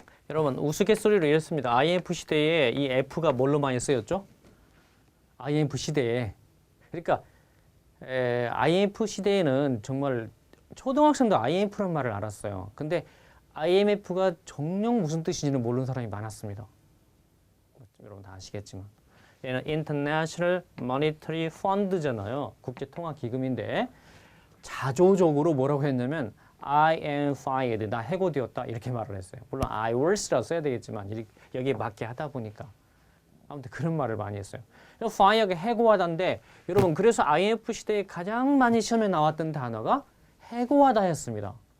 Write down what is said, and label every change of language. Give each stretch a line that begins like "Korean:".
Korean: 여러분 우스갯소리로 이랬습니다. IMF 시대에 이 F가 뭘로 많이 쓰였죠? IMF 시대에. 그러니까 IMF 시대에는 정말 초등학생도 IMF라는 말을 알았어요. 근데 IMF가 정녕 무슨 뜻인지는 모르는 사람이 많았습니다. 여러분 다 아시겠지만. 얘는 International Monetary Fund잖아요. 국제통화기금인데 자조적으로 뭐라고 했냐면
English: I am fired.
Korean: 나 해고되었다. 이렇게 말을 했어요. 물론 I was라고 써야 되겠지만 여기에 맞게 하다 보니까 아무튼 그런 말을 많이 했어요. fire가 해고하다인데 여러분 그래서 IMF 시대에 가장 많이 시험에 나왔던 단어가 해고하다 였습니다.